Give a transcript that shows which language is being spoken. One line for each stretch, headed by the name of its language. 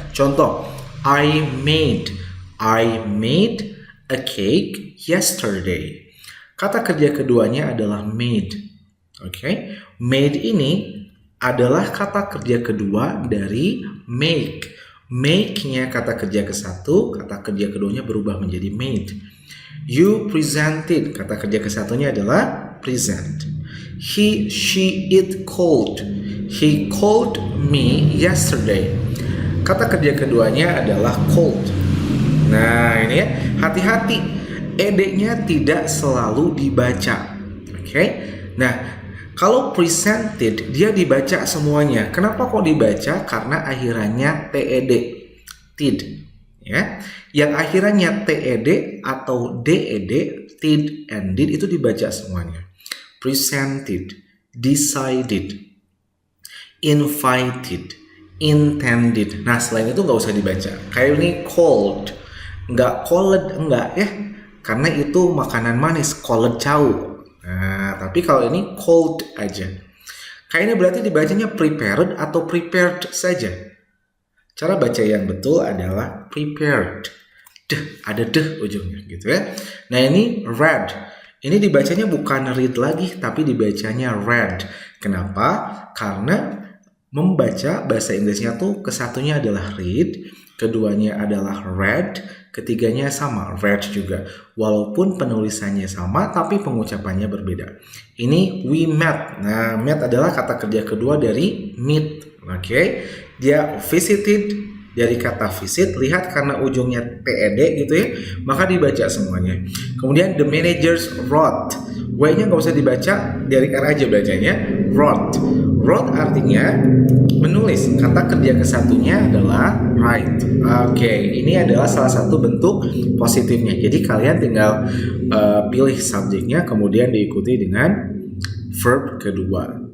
Indonesian: Contoh,
English: I made a cake yesterday.
Indonesian: Kata kerja keduanya adalah made. Oke. Made ini adalah kata kerja kedua dari make. Make-nya kata kerja ke-1, kata kerja keduanya berubah menjadi made.
English: You presented,
Indonesian: kata kerja ke-1-nya adalah present.
English: He, she, it called. He called me yesterday.
Indonesian: Kata kerja keduanya adalah called. Nah, ini ya, hati-hati. Ed-nya tidak selalu dibaca. Oke. Nah, kalau presented dia dibaca semuanya. Kenapa kok dibaca? Karena akhirannya TED. Tid. Ya. Yang akhirannya TED atau DED, tid and did itu dibaca semuanya.
English: presented, decided, invited, intended.
Indonesian: Nah, selain itu nggak usah dibaca. Kayak ini cold, nggak cold, enggak ya, karena itu makanan manis, cold chow. Nah, tapi kalau ini cold aja. Kayaknya berarti dibacanya prepared atau prepared saja. Cara baca yang betul adalah prepared. Ada deh ujungnya gitu ya. Nah, ini read. Ini dibacanya bukan read lagi, tapi dibacanya read. Kenapa? Karena membaca bahasa Inggrisnya tuh kesatunya adalah read, keduanya adalah read, ketiganya sama, read juga. Walaupun penulisannya sama, tapi pengucapannya berbeda. Ini
English: we met.
Indonesian: Nah, met adalah kata kerja kedua dari meet. Oke, dia visited dari kata visit. Lihat karena ujungnya ped gitu ya, maka dibaca semuanya. Kemudian
English: the managers wrote.
Indonesian: W-nya nggak usah dibaca, dari R aja bacanya. Wrote. Wrote artinya menulis. Kata kerja kesatunya adalah write. Oke, ini adalah salah satu bentuk positifnya. Jadi kalian tinggal pilih subjeknya, kemudian diikuti dengan verb kedua.